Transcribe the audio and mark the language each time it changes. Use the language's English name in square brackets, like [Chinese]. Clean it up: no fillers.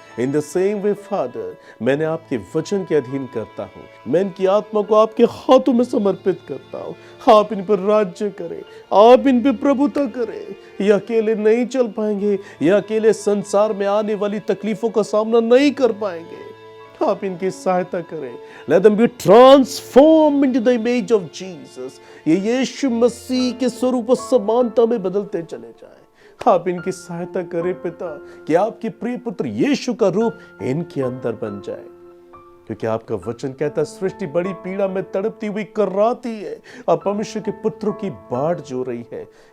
[English] in the same way [Hindi] father, मैंने आपके वचन के अधीन करता हूँ, मैं इनकी आत्मा को आपके हाथों में समर्पित करता हूँ। आप इन पर राज्य करें, आप इन पर प्रभुता करें। ये अकेले नहीं चल पाएंगे, ये अकेले संसार में आने वाली तकलीफों का सामना नहीं कर पाएंगे। आप इनकी सहायता करें। [English] Let them be transformed into the image of Jesus। [Hindi] ये यीशु मसीह के स्वरूप और समानता में बदलते चले जाएं। आप इनकी सहायता करें पिता, कि आपके प्रिय पुत्र यीशु का रूप इनके अंदर बन जाए, क्योंकि आपका वचन कहता है, सृष्टि बड़ी पीड़ा में तड़पती हुई कर्राती है और परमेश्वर के पुत्रों की बाढ़ जो रही है।